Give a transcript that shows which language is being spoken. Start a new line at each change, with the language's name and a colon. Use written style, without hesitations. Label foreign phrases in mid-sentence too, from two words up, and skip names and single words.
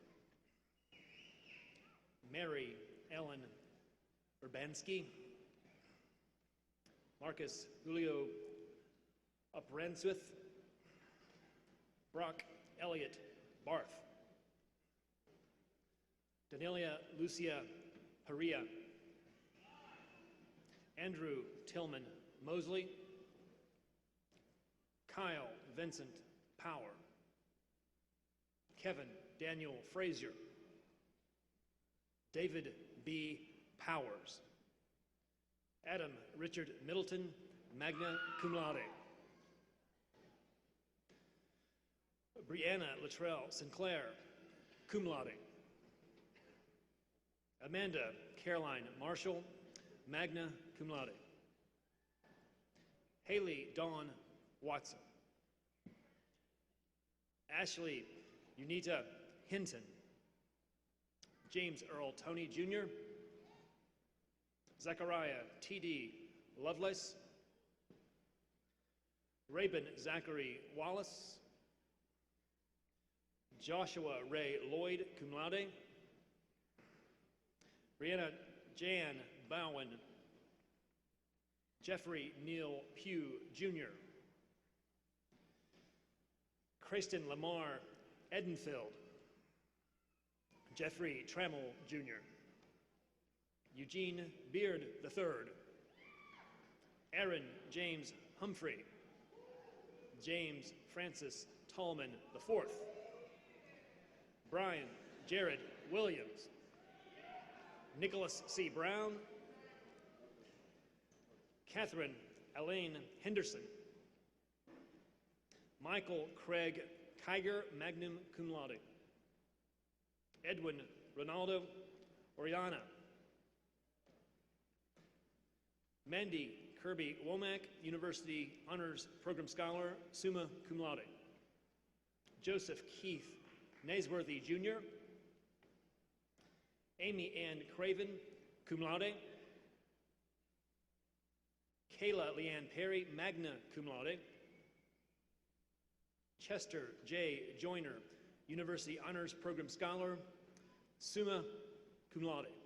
English: Mary Ellen Urbanski, Marcus Julio Upranswith, Brock Elliott Barth, Danelia Lucia Perea, Andrew Tillman Mosley, Kyle Vincent Power, Kevin Daniel Frazier, David B. Powers, Adam Richard Middleton,
Latin: magna cum laude,
English: Brianna Luttrell Sinclair,
Latin: cum laude,
English: Amanda Caroline Marshall,
Latin: magna cum laude,
English: Haley Dawn Watson, Ashley Unita Hinton, James Earl Toney Jr., Zachariah T.D. Lovelace, Rabin Zachary Wallace, Joshua Ray Lloyd,
Latin: cum laude,
English: Brianna Jan Bowen, Jeffrey Neal Pugh, Jr., Kristen Lamar Edenfield, Jeffrey Trammell, Jr., Eugene Beard III, Aaron James Humphrey, James Francis Tallman IV, Brian Jared Williams, Nicholas C. Brown, Catherine Elaine Henderson, Michael Craig Kiger,
Latin: magna cum laude,
English: Edwin Ronaldo Oriana. Mandy Kirby Womack, University Honors Program Scholar,
Latin: summa cum laude.
English: Joseph Keith Naisworthy, Jr. Amy Ann Craven,
Latin: cum laude.
English: Kayla Leanne Perry,
Latin: magna cum laude.
English: Chester J. Joyner, University Honors Program Scholar,
Latin: summa cum laude.